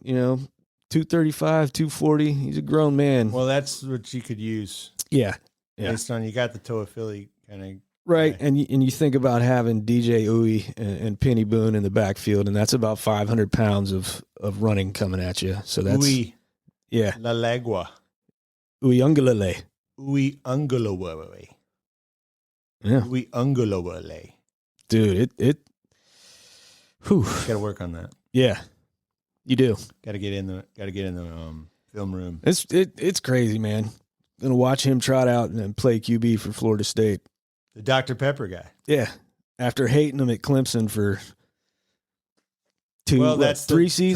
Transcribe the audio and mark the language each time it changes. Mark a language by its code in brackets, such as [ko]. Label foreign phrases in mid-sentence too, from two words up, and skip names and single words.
[en] 235, 240. He's a grown man. Well, that's what you could use. Yeah. Based on you got the Toa Philly kind of. Right, and you think about having DJ Uwe and Penny Boone in the backfield, and that's about 500 pounds of running coming at you. So that's Uwe yeah, La Legua. Uwe Ungalale. Uwe Ungalale. Yeah, Uwe Ungalale. Dude, it. Whew. Got to work on that. Yeah, you do. Got to get in the film room. It's crazy, man. Gonna watch him trot out and play QB for Florida State. The Dr. Pepper guy. Yeah. After hating him at Clemson for 3 seasons.